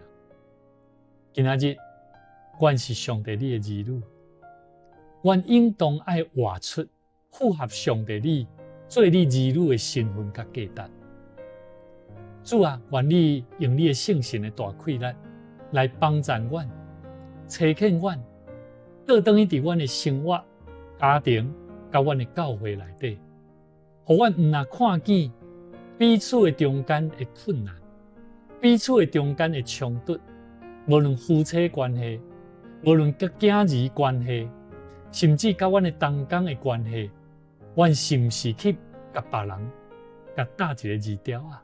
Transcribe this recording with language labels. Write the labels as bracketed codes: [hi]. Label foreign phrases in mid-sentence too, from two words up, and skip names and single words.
[nan] 今仔日我是上帝你的儿女，我应当要活出符合上帝你做你儿女的身份和价值。主啊，愿你用你的圣神的大气力来帮助我，差遣我倒转去伫阮的生活、家庭、甲阮的教会内底，互阮毋但看见彼此的中间的困难，彼此的中间的冲突，无论夫妻关系、无论甲囝儿关系，甚至甲阮的同工的关系，阮是毋是去甲别人甲打一个字条啊？